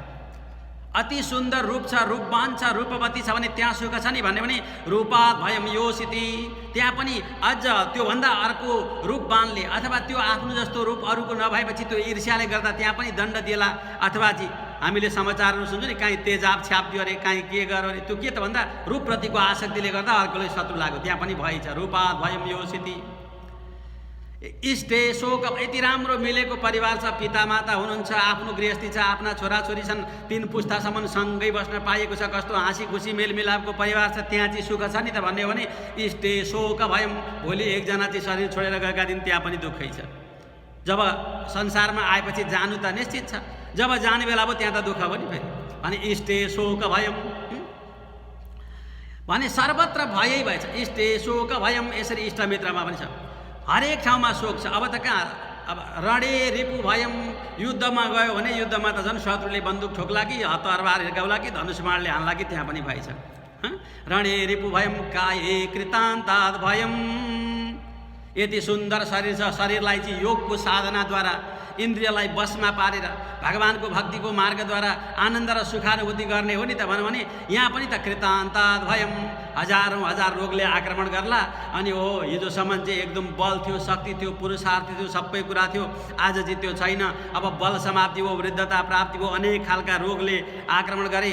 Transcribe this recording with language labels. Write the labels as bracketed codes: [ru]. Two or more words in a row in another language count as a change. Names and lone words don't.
[ne] अति सुन्दर रूप छ, रूपवान छ, रूपवती छ भने त्यहाँ सुख छ नि भन्यो भने [sa] रूपात भयम योसिति, [ne] त्यहाँ पनि अझ त्योभन्दा अर्को रूपवानले अथवा त्यो आफ्नो जस्तो रूप अरूको नभएपछि त्यो ईर्ष्याले गर्दा त्यहाँ पनि दण्ड दिएला। अथवा चाहिँ हामीले समाचारहरू सुन्छौँ नि, काहीँ तेजाब छ्यापिदियो अरे, काहीँ के गर्यो अरे, त्यो के त भन्दा रूपप्रतिको आसक्तिले गर्दा अर्कोले शत्रु लाग्यो, त्यहाँ पनि भएछ [sa] रूपात भयम योसिति। इष्टे शोक, [ne] यति राम्रो मिलेको परिवार छ, पिता माता हुनुहुन्छ, आफ्नो गृहस्थी छ, आफ्ना छोराछोरी छन्, 3 पुस्तासम्म सँगै बस्न पाइएको छ, कस्तो हाँसी खुसी मेलमिलापको परिवार छ, त्यहाँ चाहिँ सुख छ नि त भन्ने हो भने [sa] इष्टे शोक भयम। [ne] भोलि एकजना चाहिँ शरीर छोडेर गएका दिन त्यहाँ पनि दुःखै छ। जब संसारमा आएपछि जानु त निश्चित छ, जब जाने बेला अब त्यहाँ त दुःख पनि फेरि भने [sa] इष्टे शोक भयम [ne] भने सर्वत्र भयै भएछ। [sa] इष्टे शोक भयम, [ne] यसरी इष्टमित्रमा पनि छ, हरेक ठाउँमा शोक छ। अब त कहाँ, अब [sa] रणे रिपु भयम, [ne] युद्धमा गयो भने युद्धमा त झन् शत्रुले बन्दुक ठोक्ला कि तरबार हिर्काउला कि धनुषबाणले हान्ला कि त्यहाँ पनि भएछ। [sa] रणे रिपु भयम काये कृतान्तात् भयम। [ne] यति सुन्दर शरीर छ, शरीरलाई चाहिँ योगको साधनाद्वारा इन्द्रियलाई बसमा पारेर भगवानको भक्तिको मार्गद्वारा आनन्द र सुखानुभूति गर्ने हो नि त भन्यो भने यहाँ पनि त [sa] कृतान्तात् भयम, [ne] हजारौँ हजार रोगले आक्रमण गर्ला। अनि हो हिजोसम्म चाहिँ एकदम बल थियो, शक्ति थियो, पुरुषार्थ थियो, सबै कुरा थियो, आज चाहिँ त्यो छैन, अब बल समाप्ति हो, वृद्धता प्राप्ति हो, अनेक खालका रोगले आक्रमण गरे।